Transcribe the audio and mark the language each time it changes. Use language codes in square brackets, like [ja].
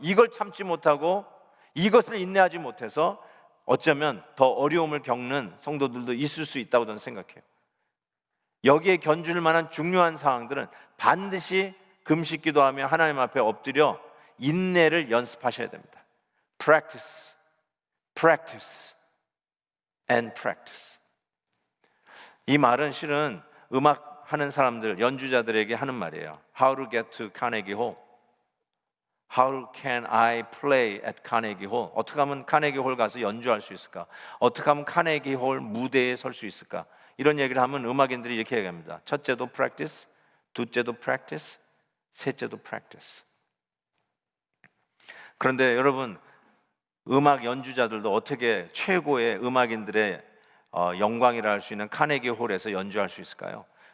[ko] 이걸 참지 못하고 이것을 인내하지 못해서 어쩌면 더 어려움을 겪는 성도들도 있을 수 있다고 저는 생각해요. 여기에 견줄 만한 중요한 상황들은 반드시 금식 기도하며 하나님 앞에 엎드려 인내를 연습하셔야 됩니다. [en] Practice, practice, and practice. [ko] 이 말은 실은 음악 하는 사람들, 연주자들에게 하는 말이에요. [en] How to get to Carnegie Hall? How can I play at Carnegie Hall? [ko] 어떻게 하면 카네기 홀 가서 연주할 수 있을까? 어떻게 하면 카네기 홀 무대에 설 수 있을까? 이런 얘기를 하면 음악인들이 이렇게 얘기합니다. 첫째도 practice, 둘째도 practice, 셋째도 practice. 그런데 여러분, 음악 연주자들도 어떻게 최고의 음악인들의 영광이라 할 수 있는 카네기 홀에서 연주할 수 있을까요?